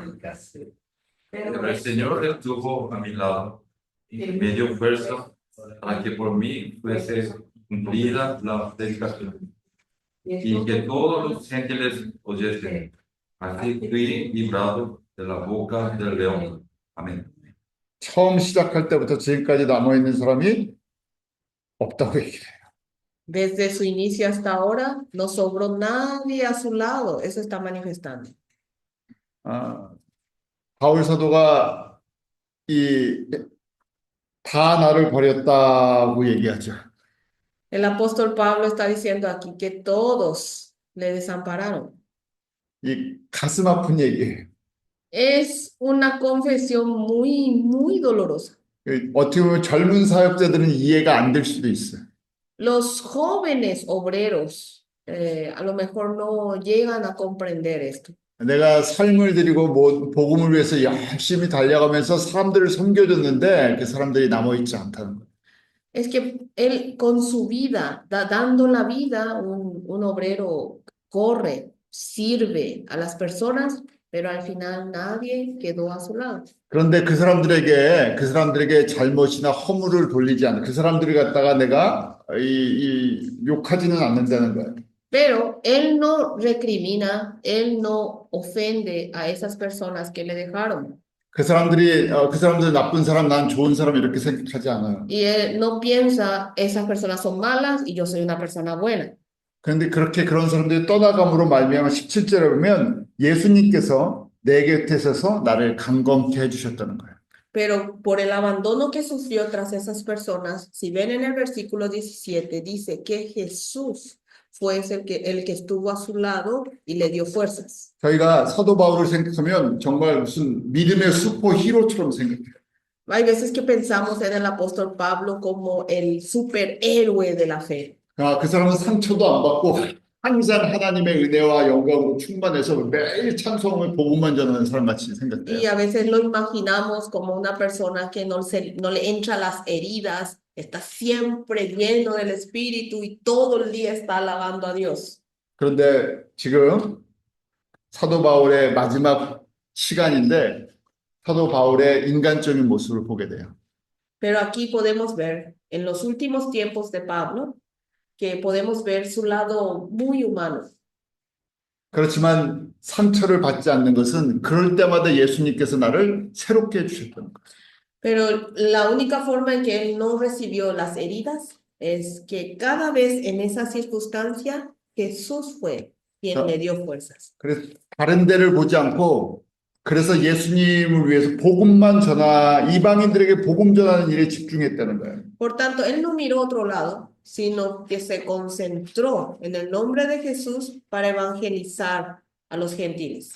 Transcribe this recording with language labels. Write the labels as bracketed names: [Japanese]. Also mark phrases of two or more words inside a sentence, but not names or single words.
[Spanish] Pero el Señor estuvo a mi lado y me dio fuerza para que por mí fuese cumplida la predicación y que todos los gentiles oyesen. así fui librado de la boca del león. Amén. [Korean] 처음 시작할 때부터 지금까지 남아있는 사람이 없다고 얘기해요. [Spanish] Desde su inicio hasta ahora, no sobró nadie a su lado. Eso está manifestando. [Korean] 아, 바울 사도가 다 나를 버렸다고 얘기하죠. [Spanish] El apóstol Pablo está diciendo aquí que todos le desampararon. [Korean] 이 가슴 아픈 얘기예요. [Spanish] Es una confesión muy dolorosa. [Korean] 어떻게 보면 젊은 사역자들은 이해가 안 될 수도 있어요. [Spanish] Los jóvenes obreros a lo mejor no llegan a comprender esto. [Korean] 내가 삶을 드리고 복음을 위해서 열심히 달려가면서 사람들을 섬겨줬는데 그 사람들이 남아있지 않다는 거예요. [Spanish] Es que él con su vida, dando la vida, un obrero corre, sirve a las personas, pero al final nadie quedó a su lado. [Korean] 그런데 그 사람들에게 잘못이나 허물을 돌리지 않는 그 사람들을 갖다가 내가 욕하지는 않는다는 거예요. [Spanish] Pero él no recrimina, él no ofende a esas personas que le dejaron. [Korean] 그 사람들 나쁜 사람, 난 좋은 사람 이렇게 생각하지 않아요. [Spanish] Y él no piensa, esas personas son malas y yo soy una persona buena. [Korean] 그런데 그런 사람들이 떠나감으로 말미암아 17절에 보면 예수님께서 내 곁에 서서 나를 강건케 해주셨다는 거예요. [Spanish] Pero por el abandono que sufrió tras esas personas, si ven en el versículo 17, dice que Jesús fue el que estuvo a su lado y le dio fuerzas. [Korean] 저희가 사도 바울을 생각하면 정말 무슨 믿음의 슈퍼 히로처럼 생각해요. [Spanish] Hay veces que pensamos en el apóstol Pablo como el superhéroe de la fe. [Korean] 그 사람은 상처도 안 받고 항상 하나님의 은혜와 영광으로 충만해서 매일 찬송을 복음만 전하는 사람 같이 [Spanish] Y [Korean] 생각돼요. [Spanish] a veces lo imaginamos como una persona que no le entra las heridas, está siempre lleno del Espíritu y todo el día está alabando a Dios. [Korean] 그런데 지금 사도 바울의 마지막 시간인데 사도 바울의 인간적인 모습을 보게 돼요. [Spanish] Pero aquí podemos ver, en los últimos tiempos de Pablo, que podemos ver su lado muy humano. [Korean] 그렇지만 상처를 받지 않는 것은 그럴 때마다 예수님께서 나를 새롭게 해주셨다는 거예요. [Spanish] Pero la única forma en que él no recibió las heridas es que cada vez en esa circunstancia Jesús fue quien le dio fuerzas. [Korean] 그래서 다른 데를 보지 않고 그래서 예수님을 위해서 이방인들에게 복음 전하는 일에 집중했다는 거예요. [Spanish] Por tanto, él no miró otro lado, sino que se concentró en el nombre de Jesús para evangelizar a los gentiles.